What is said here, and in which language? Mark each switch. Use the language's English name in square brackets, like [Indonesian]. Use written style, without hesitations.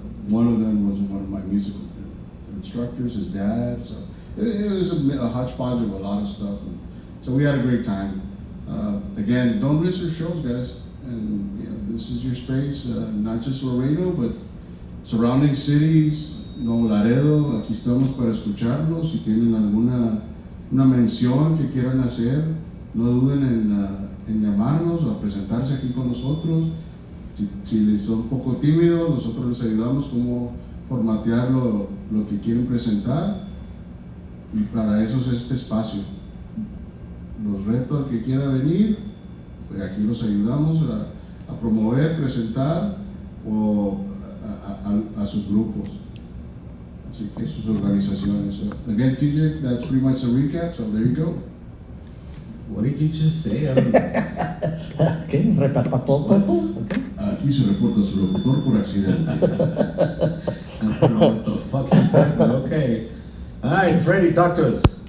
[English] One of them was one of my musical instructors, his dad. So it was a hodgepodge of a lot of stuff. And so we had a great time. Again, don't miss our shows, guys. And this is your space, not just Laredo, but surrounding cities. [Spanish] Nuevo Laredo, aquí estamos para escucharlos. Si tienen alguna mención que quieran hacer, no duden en llamarnos o a presentarse aquí con nosotros. Si les son un poco tímidos, nosotros les ayudamos cómo formatear lo que quieren presentar, y para eso es este espacio. Los reto al que quiera venir, pues aquí los ayudamos a promover, presentar o a sus grupos. Así que sus organizaciones. [English] So, again, TJ, that's pretty much a recap, so there you go. What did you just say? Okay, repata todo. Okay. [Spanish] Aquí se reporta su locutor por accidente. [English] I don't know what the fuck he said, but okay. All right, Freddie, talk to us.